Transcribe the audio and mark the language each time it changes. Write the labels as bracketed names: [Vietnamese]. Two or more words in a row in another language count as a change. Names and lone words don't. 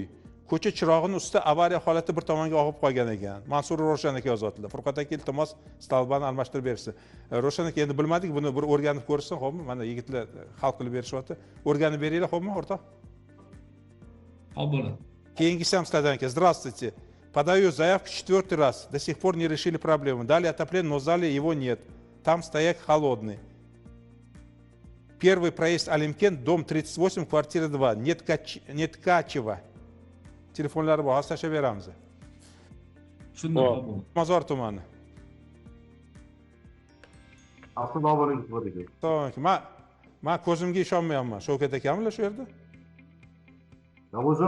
[Uzbek] Ko'cha chirog'ini ustida avariya holati bir tomonga og'ib qolgan ekan. Mansur Ro'shan aka yozibdilar. Furqat aka iltimos Stalbani almashtirib bersin. Ro'shan aka endi bilmadik, buni bir o'rganib ko'rsin, xo'pmi? Mana yigitlar hal qilib berishyapti. O'rganib beringlar, xo'pmi, o'rtoq? Xo'p bo'ladi. Keyingisi ham sizlardan aka. [Russian] Здравствуйте. Подаю заявку 4-й раз. До сих пор не решили проблему. Дали отопление, но в зале его нет. Там стояк холодный. Первый проезд Алимкент, дом 38, квартира 2. Нет Ткачева. [Uzbek] Telefonlari bor, hozir tashlab beramiz. Shunday. Mozor tumani. Assalomu alaykum. Men ko'zimga ishonmayapman. Shavkat akamlar shu yerda? O'zim.